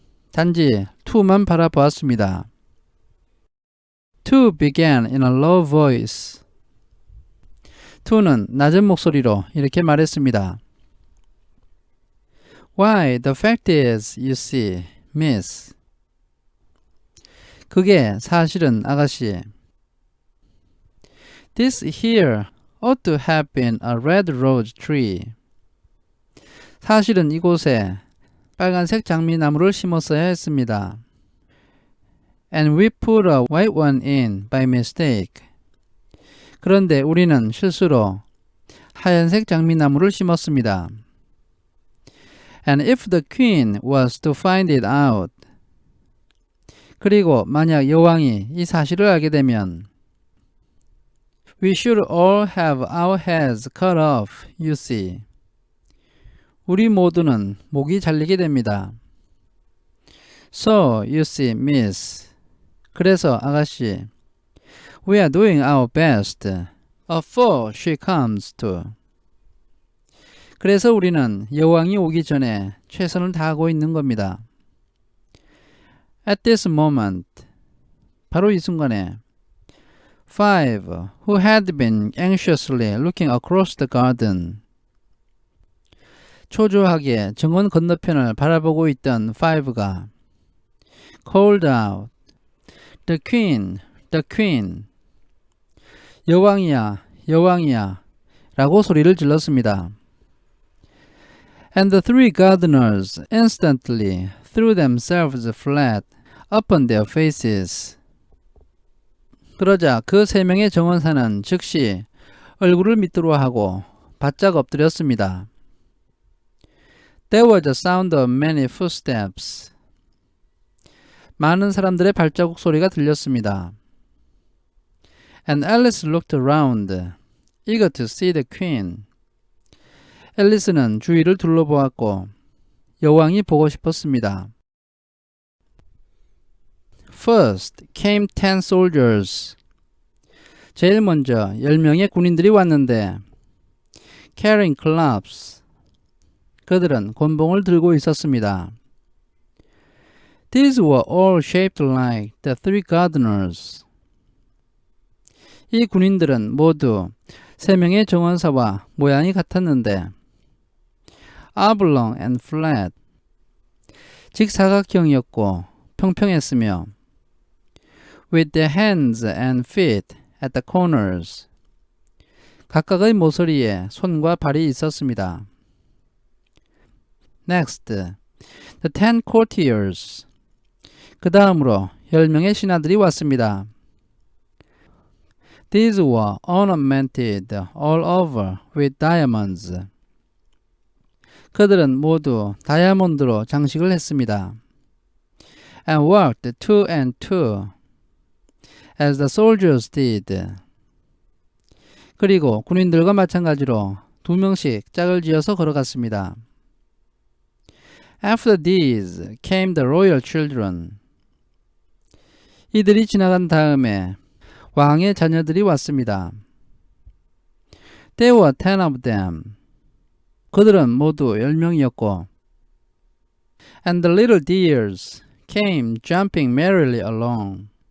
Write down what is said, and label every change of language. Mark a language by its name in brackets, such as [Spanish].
[Korean] 단지 2만 바라보았습니다. [English] 2 began in a low voice. [Korean] 2는 낮은 목소리로 이렇게 말했습니다. [English] Why, the fact is, you see, miss. [Korean] 그게 사실은 아가씨. [English] This here ought to have been a red rose tree. [Korean] 사실은 이곳에 빨간색 장미나무를 심었어야 했습니다. [English] And we put a white one in by mistake. [Korean] 그런데 우리는 실수로 하얀색 장미나무를 심었습니다. [English] And if the queen was to find it out. [Korean] 그리고 만약 여왕이 이 사실을 알게 되면 [English] We should all have our heads cut off, you see. [Korean] 우리 모두는 목이 잘리게 됩니다. [English] So, you see, miss. [Korean] 그래서 아가씨, [English] We are doing our best. Before she comes to. [Korean] 그래서 우리는 여왕이 오기 전에 최선을 다하고 있는 겁니다. [English] At this moment, [Korean] 바로 이 순간에 [English] 5, who had been anxiously looking across the garden. [Korean] 초조하게 정원 건너편을 바라보고 있던 5가 [English] called out, The queen, the queen. [Korean] 여왕이야, 여왕이야 라고 소리를 질렀습니다. [English] And the 3 gardeners instantly threw themselves flat upon their faces. [Korean] 그러자 그 3명의 정원사는 즉시 얼굴을 밑으로 하고 바짝 엎드렸습니다. [English] There was a sound of many footsteps. [Korean] 많은 사람들의 발자국 소리가 들렸습니다. [English] And Alice looked around, eager to see the queen. [Korean] 앨리스는 주위를 둘러보았고 여왕이 보고 싶었습니다. [English] First came 10 soldiers. [Korean] 제일 먼저 10명의 군인들이 왔는데 [English] carrying clubs. [Korean] 그들은 곤봉을 들고 있었습니다. [English] These were all shaped like the 3 gardeners. [Korean] 이 군인들은 모두 3명의 정원사와 모양이 같았는데 [English] oblong and flat. [Korean] 직사각형이었고 평평했으며 [English] with their hands and feet at the corners. [Korean] 각각의 모서리에 손과 발이 있었습니다. [English] Next, the 10 courtiers. [Korean] 그 다음으로 10명의 신하들이 왔습니다. [English] These were ornamented all over with diamonds. [Korean] 그들은 모두 다이아몬드로 장식을 했습니다. [English] And walked 2 and 2, as the soldiers did. [Korean] 그리고 군인들과 마찬가지로 2명씩 짝을 지어서 걸어갔습니다. [English] After these came the royal children. [Korean] 이들이 지나간 다음에 왕의 자녀들이 왔습니다. [English] There were 10 of them. [Korean] 그들은 모두 10명이었고 [English] And the little dears came jumping merrily along.